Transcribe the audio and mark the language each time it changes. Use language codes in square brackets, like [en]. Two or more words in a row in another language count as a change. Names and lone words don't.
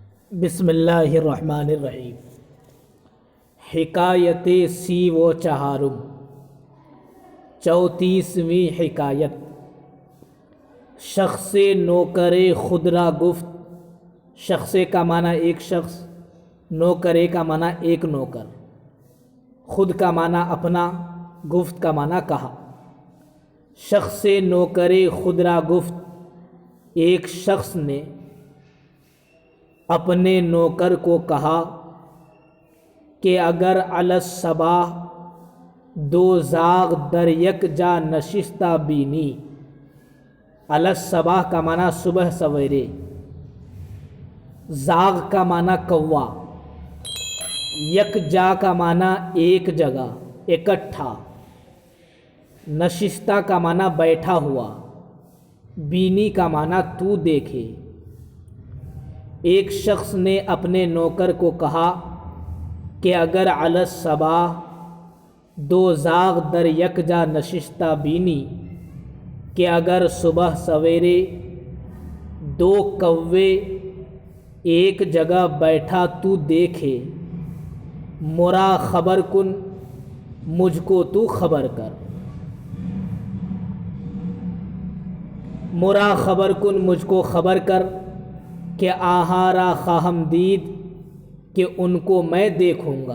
[ar] بسم اللہ الرحمن الرحیم۔ [fa] حکایت سی و چہارم، [ur] 34ویں حکایت۔ [fa] شخص نوکر خود را گفت۔ [ur] شخص کا معنی ایک شخص، نوکرے کا معنی ایک نوکر، خود کا معنی اپنا، گفت کا معنی کہا۔ [fa] شخص نوکر خود را گفت، [ur] ایک شخص نے اپنے نوکر کو کہا کہ [fa] اگر علی الصباح دو زاغ در یک جا نشستہ بینی۔ علی الصباح [ur] کا معنی صبح سویرے، زاغ کا معنی کوا، [fa] یک جا [ur] کا معنی ایک جگہ، اکٹھا، نشستہ کا معنی بیٹھا ہوا، بینی کا معنی تو دیکھے۔ ایک شخص نے اپنے نوکر کو کہا کہ [fa] اگر علی الصباح دو زاغ در یک جا نشستہ بینی، [ur] کہ اگر صبح سویرے دو کوے ایک جگہ بیٹھا تو دیکھے، [fa] مرا خبر کن، [ur] مجھ کو تو خبر کر۔ [fa] مرا خبر کن، [ur] مجھ کو خبر کر کہ [fa] آہارا خواہم دید، [ur] کہ ان کو میں دیکھوں گا۔